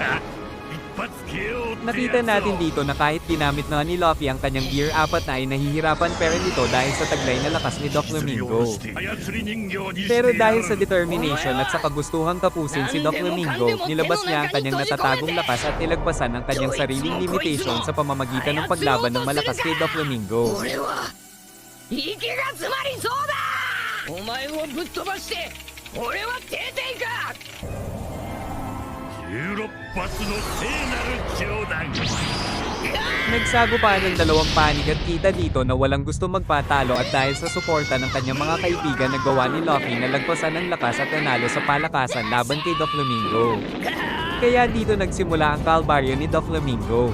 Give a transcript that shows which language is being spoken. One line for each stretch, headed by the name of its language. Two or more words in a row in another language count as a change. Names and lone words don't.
Filipino: Nakita natin dito na kahit ginamit na ni Luffy ang kanyang Gear 4 na ay nahihirapan pero nito dahil sa taglay na lakas ni Doflamingo. Pero dahil sa determination at sa kagustuhang tapusin si Doflamingo, nilabas niya ang kanyang natatagong lakas at nilagpasan ang kanyang sariling limitation sa pamamagitan ng paglaban ng malakas kay Doflamingo.
Japanese: 息が詰まりそうだお前をぶっ飛ばして俺は出ていく16発の聖なる冗談
Filipino: Nagsagupaan ng dalawang panig at kita dito na walang gusto magpatalo at dahil sa suporta ng kanyang mga kaibigan nagawa ni Luffy na lagpasan ng lakas at nanalo sa palakasan laban kay Doflamingo. Kaya dito nagsimula ang kalbaryo ni Doflamingo.